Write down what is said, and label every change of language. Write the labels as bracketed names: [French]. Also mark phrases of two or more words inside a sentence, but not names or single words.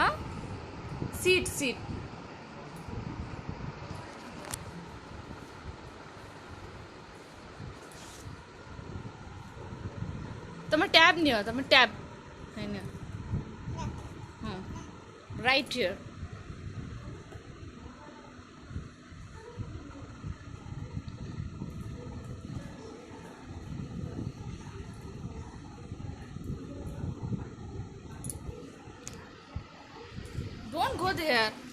[English] Sit, sit. [Odia] ତମେ ଟ୍ୟାବ୍ ନିଅ, ତମେ ଟ୍ୟାବ୍ ନିଅ। [English] ହଁ, right here. Don't go there.